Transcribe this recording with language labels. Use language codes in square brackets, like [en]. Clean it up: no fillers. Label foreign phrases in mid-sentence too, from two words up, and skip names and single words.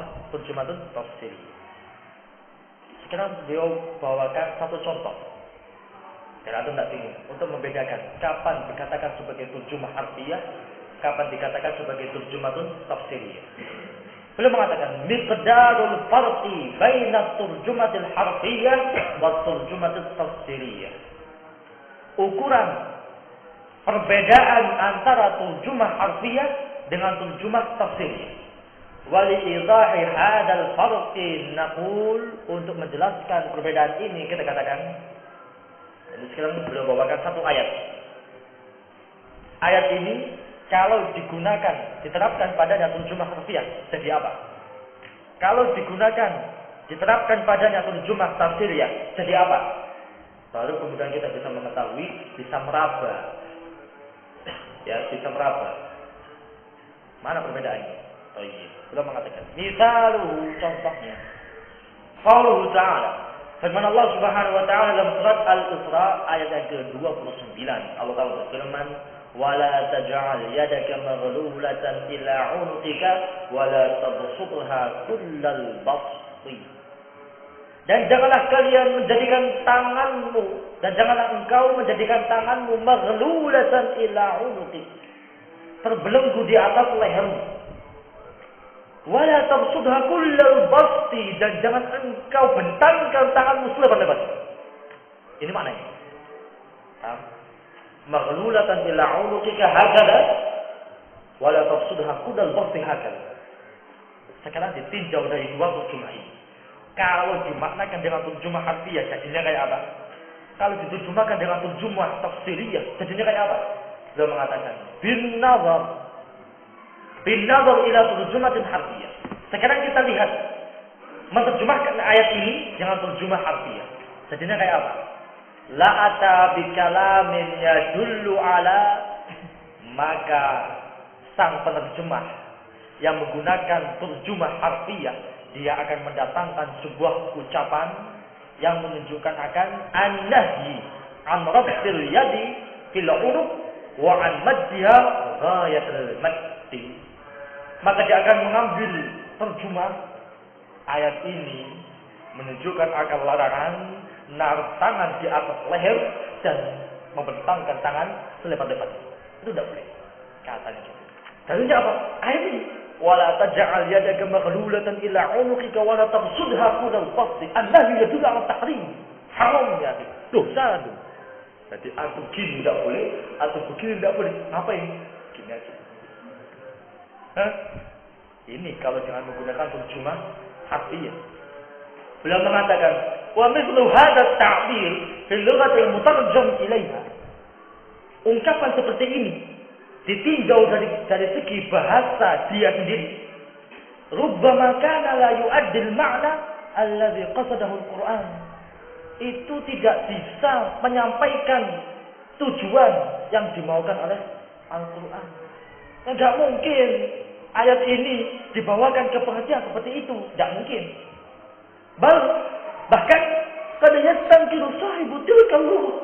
[ar] ترجمة تفسير. [id] Sekarang beliau bawakan satu contoh. Karena itu tidak bingung untuk membedakan kapan dikatakan sebagai [ar] ترجمة حرفية, [id] kapan dikatakan sebagai [ar] ترجمة تفسيرية. [id] Beliau mengatakan [ar] مقدار الفرق بين الترجمة الحرفية والترجمة التفسيرية. [id] Ukuran perbedaan antara [ar] ترجمة حرفية [id] dengan [ar] ترجمة تفسيرية. ولإيضاح هذا الفرق نقول, [id] untuk menjelaskan perbedaan ini kita katakan. Jadi sekarang beliau bawakan satu ayat. Ayat ini kalau digunakan, diterapkan padanya [ar] ترجمة حرفية, [id] jadi apa? Kalau digunakan, diterapkan padanya [ar] ترجمة تفسيرية, [id] jadi apa? Baru kemudian kita bisa mengetahui, bisa meraba. Ya, bisa meraba. Mana perbedaannya? Oh iya, beliau mengatakan, misalu, contohnya. [ar] قوله تعالى, [id] firman [ar] الله سبحانه وتعالى [id] dalam surat Al-Isra ayat yang ke-29. Allah Taala berfirman, [ar] ولا تجعل يدك مغلولة إلى عنقك ولا تبسطها كل البسط. [id] Dan janganlah kalian menjadikan tanganmu, dan janganlah engkau menjadikan tanganmu [ar] مغلولة إلى عنقك, [id] terbelenggu di atas lehermu. [ar] ولا تبسطها كل البسط, [id] dan jangan engkau bentangkan tanganmu selebar-lebar. Ini maknanya. [ar] مغلولة إلى عنقك هكذا ولا تبسطها كل البسط هكذا. [id] Sekarang ditinjau dari dua terjemah ini. Kalau dimaknakan dengan terjemah harfiah jadinya kayak apa? Kalau diterjemahkan dengan terjemah tafsiriyah jadinya kayak apa? Beliau mengatakan [ar] بالنظر إلى الترجمة الحرفية. [id] Sekarang kita lihat menerjemahkan ayat ini dengan terjemah harfiah. Jadinya kayak apa? [ar] لأتى بكلام يدل على, [id] maka sang penerjemah yang menggunakan terjemah harfiah dia akan mendatangkan sebuah ucapan yang menunjukkan akan [ar] النهي عن ربط اليد في العنق وعن مدها غاية المد. [id] Maka dia akan mengambil terjemah ayat ini menunjukkan akan larangan naruh tangan di atas leher dan membentangkan tangan selebar-lebarnya. Itu tidak boleh. Katanya gitu. Dalilnya apa? Ayat ini. [ar] ولا تجعل يدك مغلولة إلى عنقك ولا تبسطها كل البسط. النهي يدل على التحريم. [id] Haram ya. Dosa itu. Jadi atau gini tidak boleh, atau begini tidak boleh. Ngapain? Gini aja. Hah? Ini kalau jangan menggunakan terjemah harfiah. Beliau mengatakan, [ar] ومثل هذا التعبير في اللغة المترجم إليها. [id] Ungkapan seperti ini ditinjau dari segi bahasa dia sendiri. [ar] ربما كان لا يؤدي المعنى الذي قصده القرآن. [id] Itu tidak bisa menyampaikan tujuan yang dimaukan oleh Al-Qur'an. Tidak mungkin ayat ini dibawakan ke pengertian seperti itu, tidak mungkin. Bahkan kadang [ar] يستنكر صاحب تلك اللغة.